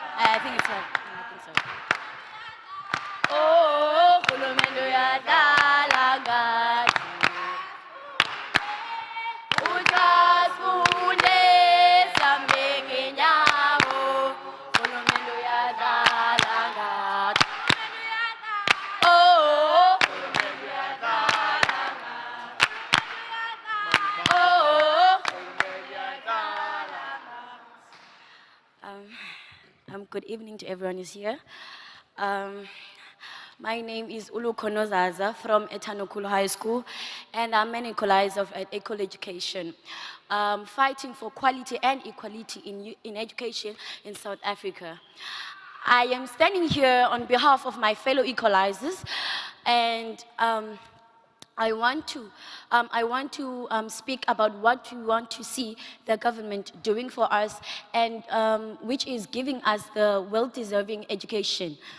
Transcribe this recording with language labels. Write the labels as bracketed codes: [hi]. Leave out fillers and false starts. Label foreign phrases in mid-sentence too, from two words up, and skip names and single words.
[en] I think it's like, I think so. [zu] Oh, hulumende uyadlala ngathi. Uthasifune sihambe ngenyawo. Hulumende uyadlala ngathi. Oh, hulumende uyadlala ngathi. Oh, hulumende uyadlala ngathi. [en] Good evening to everyone who's here. My name is Ulu Konozaza from Etanokulu High School, and I'm an equalizer of equal education, fighting for quality and equality in education in South Africa. I am standing here on behalf of my fellow equalizers, and I want to speak about what we want to see the government doing for us, and which is giving us the well-deserving education.